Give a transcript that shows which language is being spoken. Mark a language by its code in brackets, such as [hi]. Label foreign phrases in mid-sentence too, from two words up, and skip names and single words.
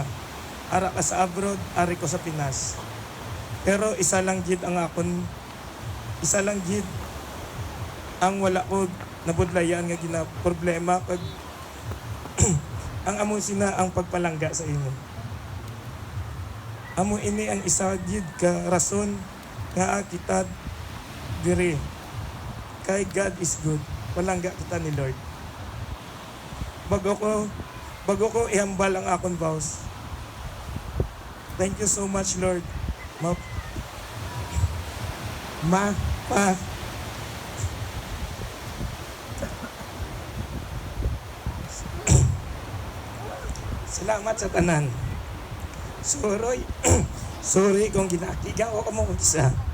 [hil] Ara ka sa abroad, ari ko sa Pinas. Pero isa lang gid ang wala ko nabudlayan nga gina problema kag ang amo sina ang pagpalangga sa imo. Amo ini ang isa gid ka rason nga kita diri. [en] Kay God is good. [hil] Palangga kita ni Lord. Bago ko ihambal ang akong vows. [en] Thank you so much, Lord. [hil] Pa. Salamat sa tanan. Sorry kung ginakigaw ako mo isa.